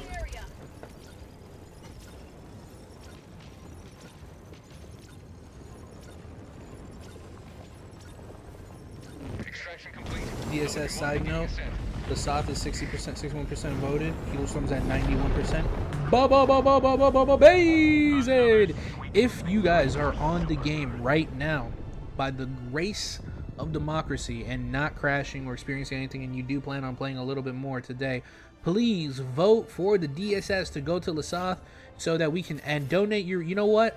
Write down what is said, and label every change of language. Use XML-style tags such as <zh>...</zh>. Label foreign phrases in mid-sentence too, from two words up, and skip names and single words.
<en>Extraction complete. DSS side note, the South is 60%, 61% voted. Healstorm's at 91%. Ba-ba-ba-ba-ba-ba-ba-bazed! If you guys are on the game right now, by the grace of democracy and not crashing or experiencing anything, and you do plan on playing a little bit more today, please vote for the DSS to go to Lesotho so that we can and donate your. You know what?</en>